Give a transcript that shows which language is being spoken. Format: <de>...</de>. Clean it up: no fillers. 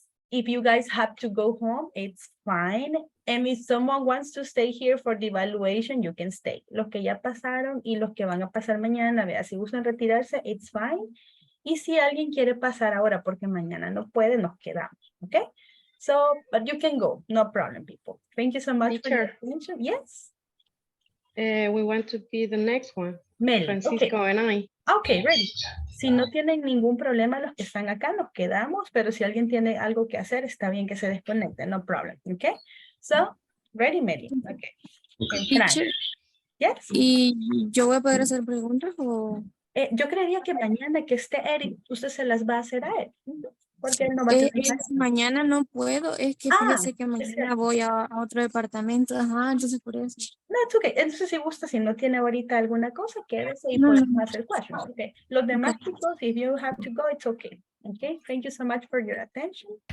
<en>If you guys have to go home, it's fine. And if someone wants to stay here for the evaluation, you can stay.</en> <es>Los que ya pasaron y los que van a pasar mañana, vea, si gustan retirarse,</es> <en>it's fine.</en> <es>Y si alguien quiere pasar ahora porque mañana no puede, nos quedamos, okay?</es> <en>So, but you can go, no problem, people. Thank you so much for your attention. Yes. We want to be the next one. Mel, Francisco okay. and I. Okay, ready.</en> <es>Si no tienen ningún problema los que están acá, nos quedamos, pero si alguien tiene algo que hacer, está bien que se desconecte,</es> <en>no problem, okay? So, ready, Meli? Okay. Teacher, Yes.</en> <es>¿y yo voy a poder hacer preguntas o...? Yo creería que mañana que esté Eric, usted se las va a hacer a él. Porque él no va a tener mañana no puedo, es que fíjese que mañana voy a otro departamento, entonces por eso.</es> <en>No, it's okay.</en> <es>Entonces, si gusta, si no tiene ahorita alguna cosa, quédese y podemos hacer questions, okay? Los demás chicos,</es> <en>if you have to go, it's okay. Okay, thank you so much for your attention.</en>